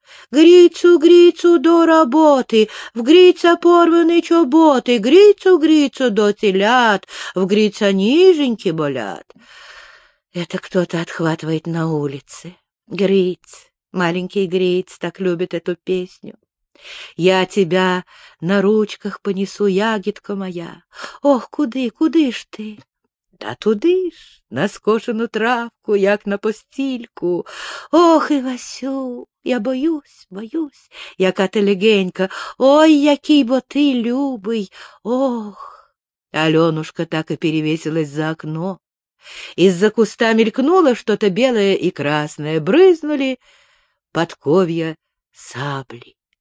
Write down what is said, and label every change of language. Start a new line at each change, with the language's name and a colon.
Ukrainian: Грицу, грицу до работы, в грица порваны чоботы, грицу, грицу до телят, в грица ниженьки болят.
Russian: Это кто-то отхватывает на улице. Гриц, маленький гриц, так любит эту песню. Я тебя на ручках понесу, ягодка моя.
Ukrainian: Ох, куди, куди ж ти? Да туди ж, на скошену травку, як на постільку. Ох, Івасю, я боюсь, боюсь, яка ти легенька. Ой, який бо ти любий, ох.
Russian: Аленушка так і перевесилась за окно. Із-за куста мелькнуло что-то белое и красное, брызнули
Ukrainian: подков'я саблі.